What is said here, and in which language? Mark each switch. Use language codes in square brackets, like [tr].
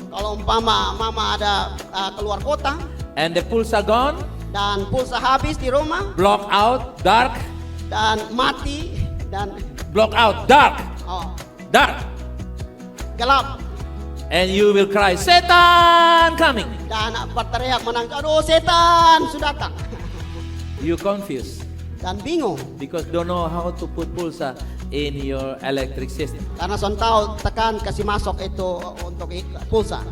[id] Kalau umpama mama ada keluar kota [en] and the pulsa gone, [id] dan pulsa habis di rumah [en] block out, dark, [id] dan mati dan [en] block out, dark, dark. [id] gelap, [en] And you will cry, Satan coming. [id] dan berteriak menangis, aduh setan sudah datang. [en] You confused [id] Dan bingung [en] because don't know how to put pulsa in your electric system. [id] karena Son tahu tekan kasih masuk itu untuk pulsa.